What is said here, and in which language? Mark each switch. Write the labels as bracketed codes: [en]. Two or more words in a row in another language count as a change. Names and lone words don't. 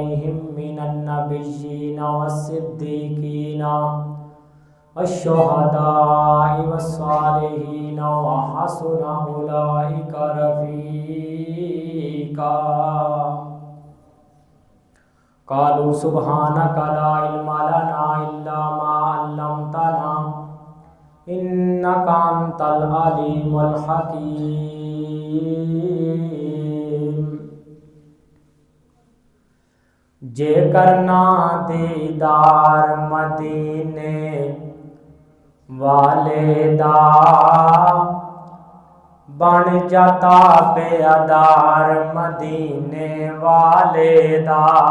[ar] من النبيين والصديقين والشهداء والصالحين وحسن أولئك رفيقا. قالوا سبحانك لا علم لنا إلا ما علمتنا إنك أنت العليم الحكيم. [pa] जे करना दीदार मदीने वाले दा बन जाता बेअदार मदीने वाले दा।